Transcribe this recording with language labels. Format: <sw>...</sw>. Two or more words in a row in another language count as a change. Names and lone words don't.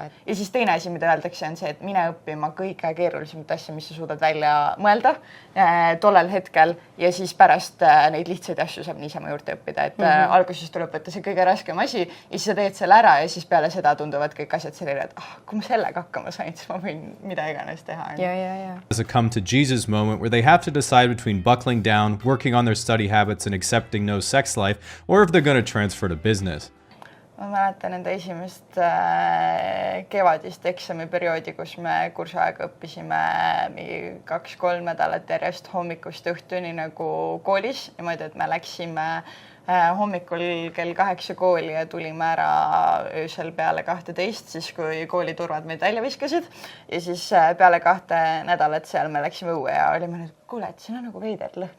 <et>Ja siis teine asi, mida öeldakse, on see, et mine õppima kõige keerulisemat asja, mis sa suudad välja mõelda tollel hetkel ja siis pärast neid lihtsaid asju saab niisama juurde õppida, et alguses tuleb võtta see kõige raskem asi ja siis sa teed selle ära ja siis peale seda tunduvad kõik asjad selline, et kui ma sellega hakkama sain, siis ma võin mida iganes teha. Ja.</et> <en>As a come to Jesus moment where they have to decide between buckling down, working on their study habits and accepting no sex life, or if they're going to transfer to business.</en> <et>ma mäletan enda esimest kevadist eksamiperioodi, kus me kursuaega õppisime mingi 2-3 nädalat järjest hommikust õhtuni nagu koolis niimoodi, et me läksime hommikul kell 8 kooli ja tulime ära öösel peale 12, siis kui kooliturvad meid välja viskasid ja siis peale 2 nädalat seal me läksime õue ja olime nüüd, kuule, et siin on nagu veider lõhn.</et>